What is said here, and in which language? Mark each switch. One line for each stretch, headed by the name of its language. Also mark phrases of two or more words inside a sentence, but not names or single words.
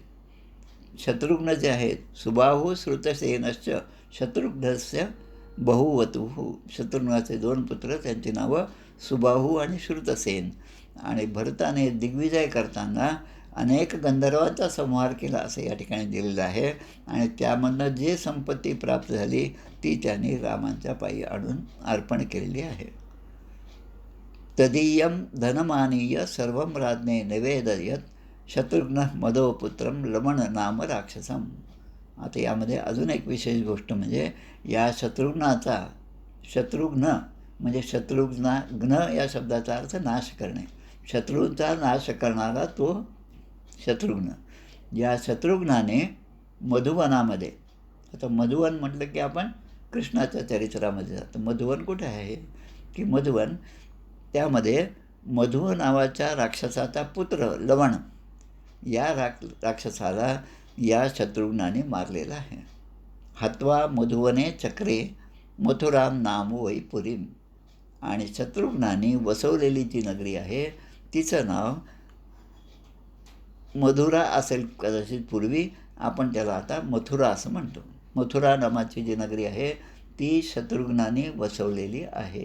Marathi: शत्रुघ्न जे आहेत,
Sanskrit: सुबाहू श्रुतसेनश्च शत्रुघ्नस्य बहुवतुः,
Marathi: शत्रुघ्नाचे 2 पुत्र त्यांची नावं सुबाहू आणि श्रुतसेन. आणि भरताने दिग्विजय करताना अनेक गंधर्वांचा संहार केला असं या ठिकाणी दिलेलं आहे. आणि त्यामधनं जे संपत्ती प्राप्त झाली ती त्यांनी रामांच्या पायी आणून अर्पण केलेली आहे.
Sanskrit: तदीयं धनमानीय सर्वं राज्ञे निवेदयत, शत्रुघ्न मदोपुत्रं लमण नाम राक्षसम.
Marathi: आता यामध्ये अजून एक विशेष गोष्ट म्हणजे या शत्रुघ्न म्हणजे घ्न या शब्दाचा अर्थ नाश करणे. शत्रूंचा नाश करणारा तो शत्रुघ्न. या शत्रुघ्नाने मधुवनामध्ये, आता मधुवन म्हटलं की आपण कृष्णाच्या चरित्रामध्ये जातो. मधुवन कुठे आहे की मधुवन, त्यामध्ये मधु नावाच्या राक्षसाचा पुत्र लवण या राक्षसाला या शत्रुघ्नाने मारलेला आहे.
Sanskrit: हत्वा मधुवने चक्रे मथुराम नाम वै पुरीम.
Marathi: आणि शत्रुघ्नाने वसवलेली जी नगरी आहे तिचं नाव मधुरा असेल कदाचित पूर्वी, आपण त्याला आता मथुरा असं म्हणतो. मथुरा नावाची जी नगरी आहे ती शत्रुघ्नाने वसवलेली आहे.